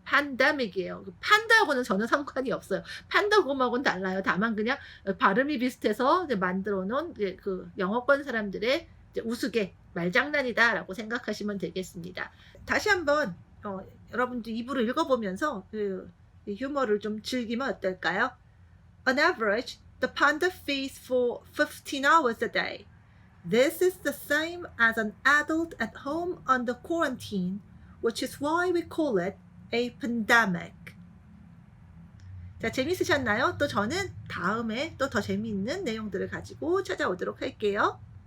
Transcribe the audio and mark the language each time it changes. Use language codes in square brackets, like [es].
[ko] 팬데믹이에요. 판다하고는 전혀 상관이 없어요. 판다곰하고는 달라요. 다만 그냥 발음이 비슷해서 이제 만들어 놓은 그 영어권 사람들의 이제 우스개 말장난이다라고 생각하시면 되겠습니다. 다시 한번 여러분도 입으로 읽어보면서 그 유머를 좀 즐기면 어떨까요? [en] On average, the panda feeds for 15 hours a day. This is the same as an adult at home under quarantine, which is why we call it a pandemic. [ko] 자, 재밌으셨나요? 또 저는 다음에 또 더 재미있는 내용들을 가지고 찾아오도록 할게요.